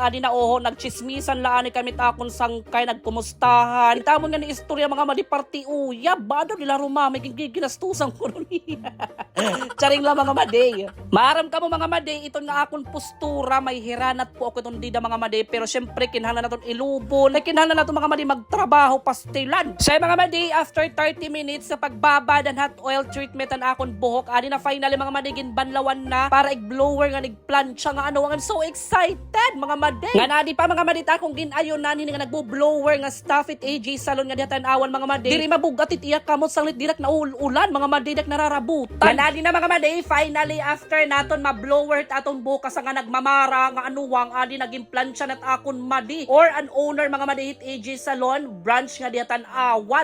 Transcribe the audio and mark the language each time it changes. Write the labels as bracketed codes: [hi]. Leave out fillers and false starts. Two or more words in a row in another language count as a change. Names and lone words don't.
[rol] Adi na oho, nagchismisan laan ni kami takon sangkay, nagkumustahan. Itamon nga ni istorya mga madi party uya. Bado nila rumamay, ginastusan ko ron. Charing lang mga madi. Maaram ka mo mga madi, ito nga akong postura, may hiranat po ako itong dida mga madi. Pero syempre, kinahanglan natin ilubon. Kinahanglan natin mga madi magtrabaho, pastilan. Sa mga madi, [en] after 30 minutes [rol] sa pagbabad ang [en] hot oil treatment [rol] ang akong buhok, adi na finally mga madi, ginbanlawan na para i-blower nga nigplansya nga ano. [en] I'm so excited [rol] mga madi. Nga nadi pa mga madi akong ginayon na nga nagbo-blower nga staff it AJ Salon nga diha Tan-awan mga madi. Diri mabugat it iya kamot sanglit dirak na ulan mga madi dak nararabutan. Nga nadi na mga madi, finally after naton ma-blower atong bukas nga nagmamara nga anuwang adi naging plansya nat akon madi or an owner mga madi hit AJ Salon branch nga diha Tan-awan.